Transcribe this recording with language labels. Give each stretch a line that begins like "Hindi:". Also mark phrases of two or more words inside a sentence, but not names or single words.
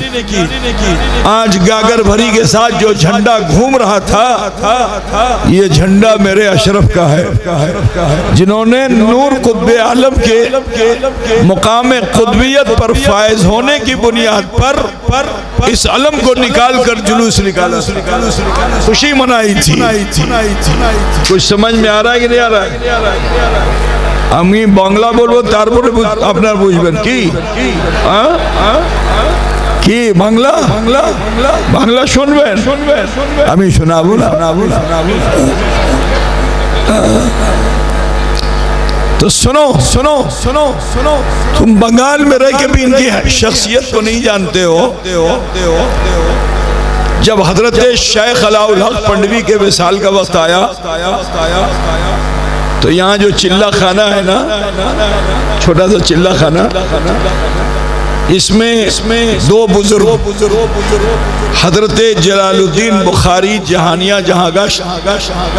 Urdu: آج گاگر بھری کے ساتھ جو جھنڈا گھوم رہا تھا یہ جھنڈا میرے اشرف کا ہے، جنہوں نے نور قطب عالم کے مقام قطبیت پر فائز ہونے کی بنیاد پر اس علم کو نکال کر جلوس نکالا، خوشی منائی تھی۔ کچھ سمجھ میں آ رہا ہے کہ نہیں آ رہا ہے؟
Bangla: আমি বাংলা বলবো তারপরে আপনার বুঝবেন কি কি বাংলা বাংলা শুনবেন আমি শোনাবো না।
Urdu: تو سنو تم بنگال میں رہ کے بھی ان کی شخصیت کو نہیں جانتے ہو۔ جب حضرت شیخ علاء الحق پنڈوی کے وصال کا وقت آیا تو یہاں جو چلہ خانہ ہے نا، چھوٹا سا چلہ خانہ، اس میں 2 بزرگ حضرت جلال الدین بخاری جہانیہ جہاں گشت